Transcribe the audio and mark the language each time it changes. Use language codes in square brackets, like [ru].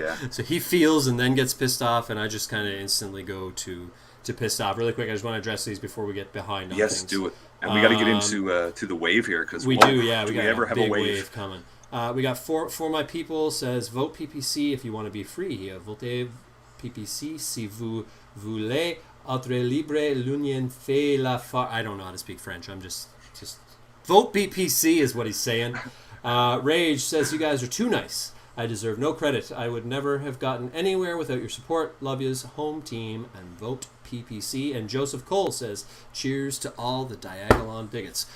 [en] So he feels and then gets pissed off, and I just kind of instantly go to pissed off. Really quick, I just want to address these before we get behind on things. Do it. And we got to get into to the wave here, because we do. Yeah, we ever have a big wave coming. We got for my people says vote PPC if you want to be free. [fr] Votez PPC si vous voulez être libre. L'union fait la force. [en] I don't know how to speak French. I'm just vote PPC is what he's saying. Rage says you guys are too nice. I deserve no credit. I would never have gotten anywhere without your support. Love yous, home team, and vote PPC. And Joseph Cole says, cheers to all the Diagolon bigots.